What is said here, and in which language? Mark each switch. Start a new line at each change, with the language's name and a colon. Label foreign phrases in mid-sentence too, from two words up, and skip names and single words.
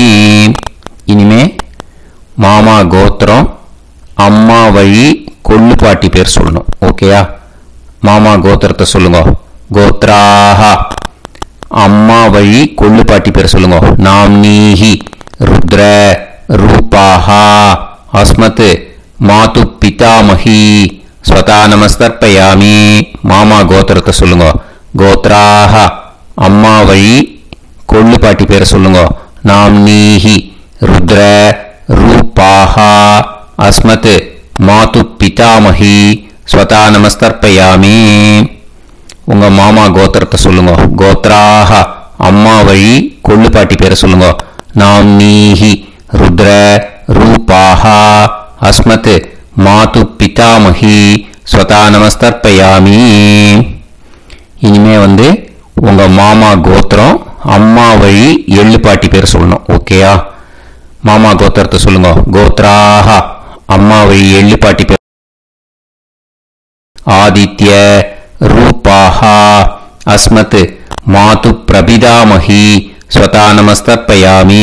Tamil: இனிமே மாமா கோத்திரம் அம்மா வழி கொள்ளு பாட்டி பேர் சொல்லணும். ஓகேயா? மாமா கோத்திரத்தை சொல்லுங்க. கோத்ராஹ அம்மா வழி கொள்ளு பாட்டி பேர் சொல்லுங்க.
Sanskrit: नाम नीः रुद्र रूपाः अस्मत् मातुः पितामही स्वधा नमस्तर्पयामि.
Tamil: மாமா கோத்திரத்தை சொல்லுங்க. கோத்ராஹ அம்மா வழி கொள்ளு பாட்டி பேர் சொல்லுங்க.
Sanskrit: नाम नीः रुद्र रूपाः अस्मत् मातुः पितामही स्वधा नमस्तर्पयामि.
Tamil: உங்கள் மாமா கோத்திரத்தை சொல்லுங்க. கோத்ராஹ அம்மா வழி கொள்ளு பாட்டி பேரை சொல்லுங்க.
Sanskrit: नाम नीः रुद्र रूपाः अस्मत् मातुः पितामही स्वधा नमस्तर्पयामि.
Tamil: இனிமே உங்கள் மாமா கோத்திரம் அம்மா வழி எள்ளு பாட்டி பேர் சொல்லணும். ஓகேயா? மாமா கோத்திரத்தை சொல்லுங்க. கோத்ராஹ அம்மா வழி எள்ளு பாட்டி பேர்
Sanskrit: आदित्य रूपाः अस्मत् मातुः प्रपितामही स्वधा नमस्तर्पयामि.